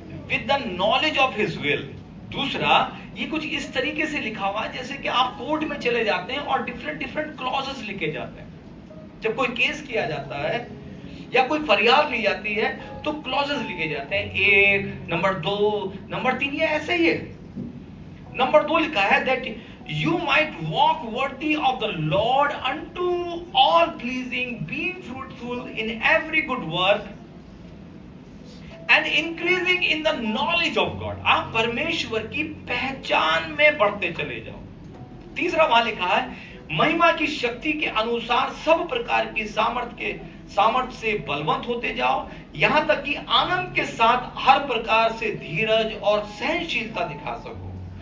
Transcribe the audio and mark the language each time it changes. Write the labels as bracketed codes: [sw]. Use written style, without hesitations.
[en] With the knowledge of his will. [hi] दूसरा, ये कुछ इस तरीके से लिखा हुआ है जैसे कि आप कोर्ट में चले जाते हैं और डिफरेंट डिफरेंट क्लॉजेस लिखे जाते हैं। जब कोई केस किया जाता है या कोई फरियाद ली जाती है तो क्लॉजेस लिखे जाते हैं, 1, नंबर 2, नंबर 3, ये ऐसे ही है। नंबर 2 लिखा है [en] That you might walk worthy of the Lord unto all pleasing, being fruitful in every good work and increasing in the knowledge of God। [hi] आप परमेश्वर की पहचान में बढ़ते चले जाओ। तीसरा वहां लिखा है महिमा की शक्ति के अनुसार सब प्रकार की सामर्थ्य से बलवंत होते जाओ, यहां तक कि आनंद के साथ हर प्रकार से धीरज और सहनशीलता दिखा सको।